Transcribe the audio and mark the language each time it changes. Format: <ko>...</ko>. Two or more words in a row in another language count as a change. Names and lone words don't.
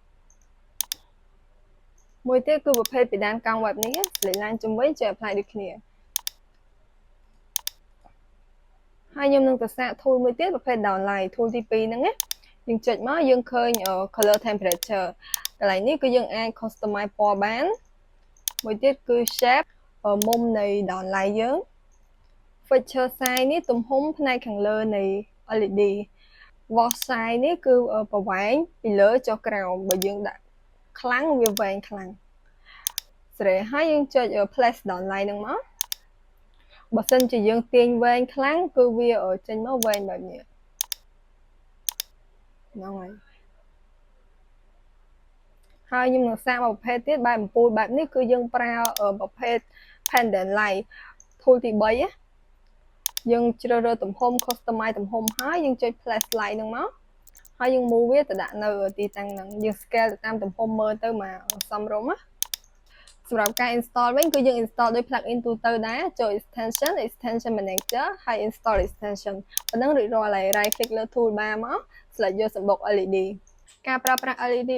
<km>មួយទៀតគឺប្រភេទពីដានកោងបែបនេះ</km> <en>select line</en> <km>ជុំវិញចុច apply ដូចគ្នាហើយខ្ញុំនឹងទៅសាក tool មួយទៀតប្រភេទ downlight tool ទី2ហ្នឹងណាយើងចុចមកយើងឃើញ</km> <en>color temperature</en> <km>កន្លែងនេះគឺយើងអាច customize ពណ៌បាន មួយទៀតគឺ shape មុំនៃ downlight យើង</km> <en>feature size</en> <km>នេះទំហំផ្នែកខាងលើនៃ</km> <en>LED wash size</en> <km>នេះគឺប្រវែងពីលើចុះក្រោមបើយើងដាក់ខ្លាំងវាវែងខ្លាំងស្រេហើយយើងចុច</km> <en>place downlight</en> <km>ហ្នឹងមកបើសិនជាយើងទាញវែងខ្លាំងគឺវាចេញមកវែងបែបនេះហ្នឹង ហើយខ្ញុំនឹងសាកប្រភេទទៀតបែបអំពូលបែបនេះគឺយើងប្រើប្រភេទ</km> <en>pendant light tool</en> <km>ទី3យើងជ្រើសរើសទំហំ customize ទំហំហើយយើងចុច</km> <en>place light</en> <km>ហ្នឹងមកហើយយើង move វាទៅដាក់នៅទីតាំងហ្នឹងយើង scale ទៅតាមទំហំមើលទៅមក សមរម្យណាសម្រាប់ការ install វិញគឺយើង install ដោយ plugin ទូទៅដែរចូល</km> <en>extension manager</en> <km>ហើយ</km> <en>install extension</en> <km>ប៉ុណ្ណឹងរួចរាល់ហើយ</km> <en>right click</en> <km>លើ toolbar មក select យកសម្បុក LED ការប្រើប្រាស់ LED</km>